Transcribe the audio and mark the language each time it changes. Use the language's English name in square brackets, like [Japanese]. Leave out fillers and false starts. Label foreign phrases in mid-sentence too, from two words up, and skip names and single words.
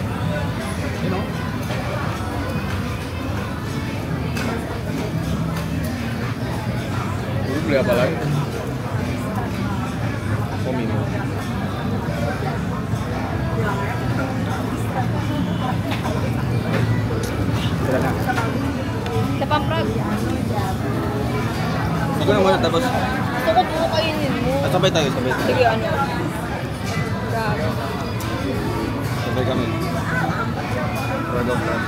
[Indonesian] Ini beli apa lagi? Oh, minum. Siapa frog? [Filipino] Ikaw na muna tapos. Gusto ko puro kainin mo. Sabay tayo. Sige, ano? Frog. Sabay kami. Frog of frog.